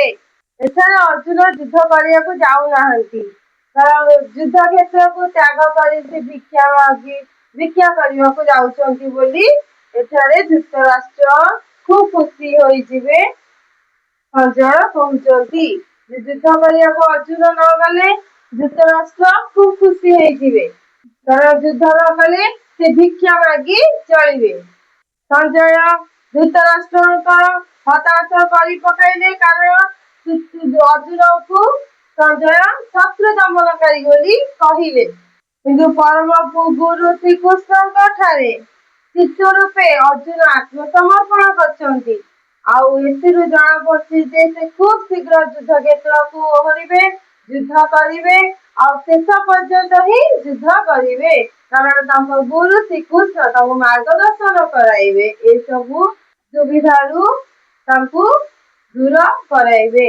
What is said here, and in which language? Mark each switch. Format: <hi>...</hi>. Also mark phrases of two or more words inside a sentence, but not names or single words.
<or>ଏଠାରେ अर्जुन ଯୁଦ୍ଧ କରିବାକୁ ଯାଉନାହାନ୍ତି କାରଣ ଯୁଦ୍ଧ କ୍ଷେତ୍ରକୁ ତ୍ୟାଗ କରି ସେ ଭିକ୍ଷା କରିବାକୁ ଯାଉଛନ୍ତି ବୋଲି ଏଠାରେ ଧୃତରାଷ୍ଟ୍ର ଖୁବ୍ ଖୁସି ହୋଇଯିବେ। ସଞ୍ଜୟ କହୁଛନ୍ତି ଯେ ଯୁଦ୍ଧ କରିବାକୁ अर्जुन ନ ଗଲେ ଧୃତରାଷ୍ଟ୍ର ଖୁବ୍ ଖୁସି ହେଇଯିବେ କାରଣ ଯୁଦ୍ଧ ନ କଲେ ସେ ଭିକ୍ଷା ମାଗି ଚଳିବେ। संजय धृतराष्ट्रଙ୍କର हताश କରି ପକାଇଲେ କାରଣ अर्जुनଙ୍କୁ संजय शत्रु ଦମନକାରୀ ବୋଲି କହିଲେ କିନ୍ତୁ ପରମ ଗୁରୁ ଶ୍ରୀକୃଷ୍ଣଙ୍କ ଠାରେ ଶିଷ୍ୟ ରୂପେ अर्जुन ଆତ୍ମସମର୍ପଣ କରିଛନ୍ତି। ଆଉ ଏଥିରୁ ଜଣାପଡୁଛି ଯେ ସେ ଖୁବ୍ ଶୀଘ୍ର ଯୁଦ୍ଧ କ୍ଷେତ୍ରକୁ ଓହରିବେ ଯୁଦ୍ଧ କରିବେ ଆଉ ଶେଷ ପର୍ଯ୍ୟନ୍ତ ହିଁ ଯୁଦ୍ଧ କରିବେ କାରଣ ତାଙ୍କ ଗୁରୁ ଶ୍ରୀକୃଷ୍ଣ ତାଙ୍କୁ ମାର୍ଗଦର୍ଶନ କରାଇବେ ଏସବୁ ସୁବିଧାରୁ ତାଙ୍କୁ ଦୂର କରାଇବେ।</or>